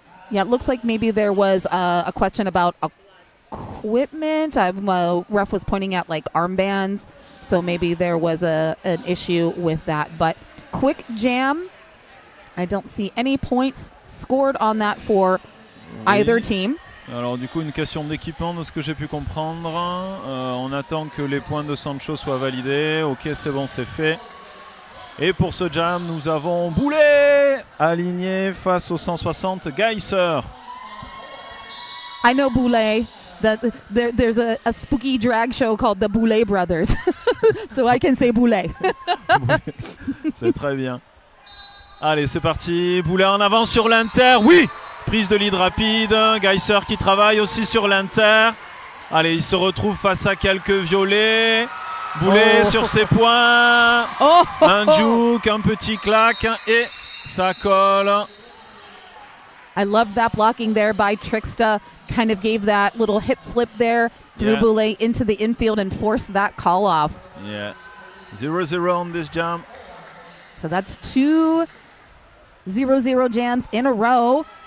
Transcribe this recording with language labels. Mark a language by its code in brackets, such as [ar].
[en] Yeah, it looks like maybe there was a question about equipment. Ref was pointing at like armbands, so maybe there was an issue with that. But quick jam, I don't see any points scored on that for either team. [fr] Alors du coup une question d'équipement de ce que j'ai pu comprendre. On attend que les points de Sancho soient validés. Ok, c'est bon, c'est fait. Et pour ce jam, nous avons Boulet aligné face au 160 Geiser. [en] I know Boulet. There's a spooky drag show called the Boulet Brothers. So I can say Boulet. [fr] C'est très bien. Allez, c'est parti. Boulet en avant sur l'Inter. Oui! Prise de lead rapide. Geiser qui travaille aussi sur l'Inter. Allez, il se retrouve face à quelques violets. Boulet sur ses points. Un juke, un petit claque et ça colle. [en] I love that blocking there by Trickster. Kind of gave that little hip flip there through Boulet into the infield and forced that call off. Yeah. 0-0 on this jam. So that's 2 0-0 jams in a row.